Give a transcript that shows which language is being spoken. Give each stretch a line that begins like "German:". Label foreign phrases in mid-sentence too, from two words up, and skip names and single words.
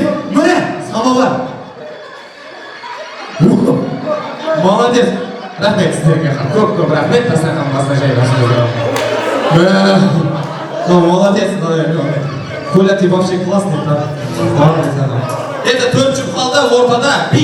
Russian: Самовар. Молодец.
Kazakh: Рахмет сіздерге. Көп рахмет. Дастархан басына жайғасыңыздар.
Russian: Молодец. Коля, ты вообще классный, да?
Kazakh: Молодец, ана. Это төрт жұп қалды, ортада би.